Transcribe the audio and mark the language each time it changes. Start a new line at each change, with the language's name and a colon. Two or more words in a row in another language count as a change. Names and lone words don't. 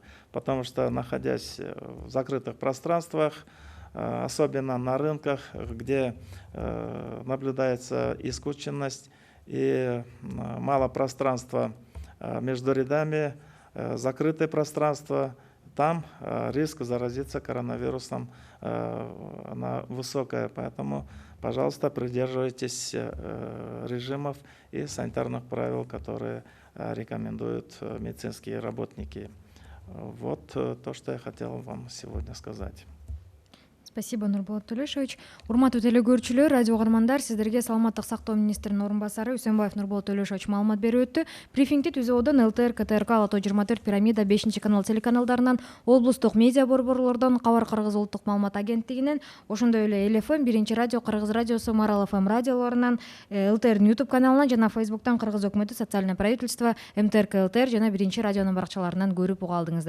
Russian: Потому что, находясь в закрытых пространствах, особенно на рынках, где наблюдается и скученность, и мало пространства между рядами, закрытые пространства, там риск заразиться коронавирусом высокая. Поэтому, пожалуйста, придерживайтесь режимов и санитарных правил, которые рекомендуют медицинские работники. Вот то, что я хотел вам сегодня сказать. Спасибо, Нурболот Төлешович.
Kyrgyz: Урматтуу телекөрүүчүлөр, радио угармандар, сиздерге саламаттык сактоо министринин орун басары Үсөнбаев Нурболот Төлешович маалымат берип өттү. Брифингди түзүүдөн ЛТР, КТРК, Ала 24, Пирамида, 5 канал телеканалдарынан, облустук медиа борборлордон, Кабар Кыргыз улуттук маалымат агенттигинен, ошондой эле эл-ФМ, 1-радио, Кыргыз радиосу, Марал ФМ радиолорунан, ЛТРдин YouTube каналынан жана Facebooктан Кыргыз өкмөтү,
Russian: социальное правительство,
Kyrgyz: МТРК ЛТР жана 1-радионун баракчаларынан көрүп уга алдыңыздар.